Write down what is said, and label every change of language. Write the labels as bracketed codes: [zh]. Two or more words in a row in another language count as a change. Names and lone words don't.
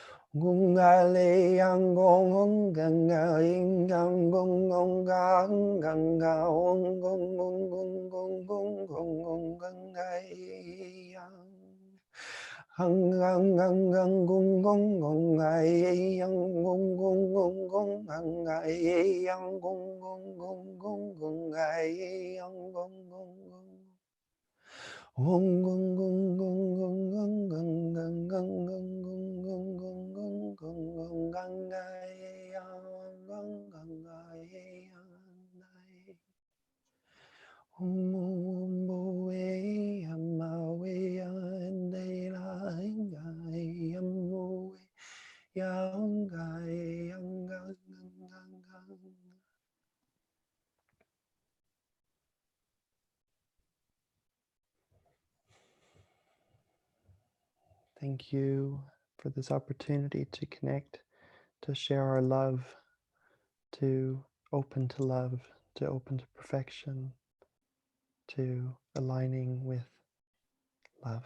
[en] Gung ga le yang gong hong gang ga yin yang gong gong ga hong gang ga hong gong gong gong gong gong gong gong gang ga yang hang gang gang gang gong gong gong ga yang gong gong gong gong gang ga yang gong gong gong gong gong ga yang gong gong gong Gong gong gong gong gong gong gong gong gong gong gong gong gong gong gong gong gang gai yang gong gang gai yang nai om bo we ma we an dei la gai am mo yang gai yang gang gang gang Thank you for this opportunity to connect, to share our love, to open to love, to open to perfection, to aligning with love.